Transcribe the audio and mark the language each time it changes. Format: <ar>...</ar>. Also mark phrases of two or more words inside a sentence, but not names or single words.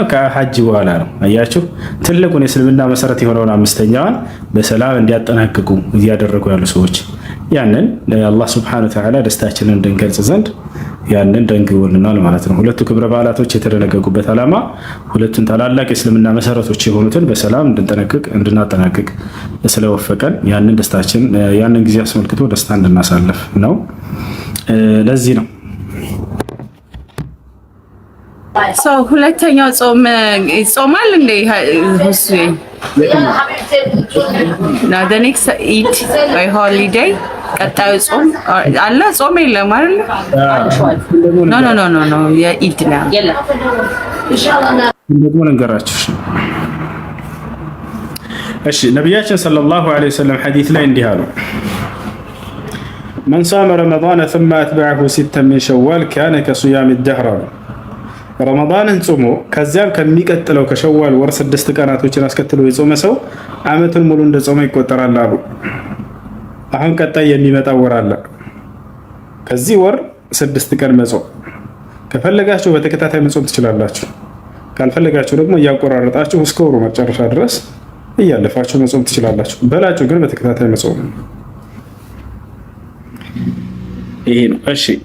<am>ከሀጅ በኋላ ነው። አያችሁ፣ ትልቁን የእስልምና መሰረት የሆነውን አምስተኛዋን በሰላም እንዲያጠናቅቁ እያደረጉ ያሉ ሰዎች ያንን አላህ</am> <ar>سبحانه وتعالى</ar> <am>ደስታችንን እንድንገልጽ ዘንድ ያንን ደንግቦልናል ማለት ነው። ሁለቱ ክብረ በዓላቶች የተደነገጉበት ዓላማ ሁለቱን ታላላቅ የእስልምና መሰረቶች የሆኑትን በሰላም እንድናጠናቅቅ ስለወፈቀን ያንን ደስታችን ያንን ጊዜ አስመልክቶ ደስታ እንድናሳልፍ ነው። ለዚህ ነው ሁለተኛው ጾም ይጾማል እንዴ?</am> <en>the next Eid or holiday</en> <am>ቀጣዩ ጾም አለ? ጾም የለም አይደል? ኖ የኢድ ነው። ደግሞ ልንገራችሁ። እሺ ነቢያችን</am> <ar>صلى الله عليه وسلم</ar> <am>ሐዲስ ላይ እንዲህ አሉ፣</am> <ar>من صام رمضان ثم أتبعه ستا من شوال كان كصيام الدهر።</ar> <am>ረመዳንን ጾሞ ከዚያም ከሚቀጥለው ከሸዋል ወር 6 ቀናቶችን አስከትሎ የጾመ ሰው ዓመቱን ሙሉ እንደ ጾመ ይቆጠራል አሉ። አሁን ቀጣይ የሚመጣው ወር አለ። ከዚህ ወር 6 ቀን መጾም ከፈለጋችሁ በተከታታይ መጾም ትችላላችሁ። ካልፈለጋችሁ ደግሞ እያቆራረጣችሁ እስከ ወሩ መጨረሻ ድረስ እያለፋችሁ መጾም ትችላላችሁ። በላችሁ ግን በተከታታይ መጾም ይሄ ነው። እሺ</am>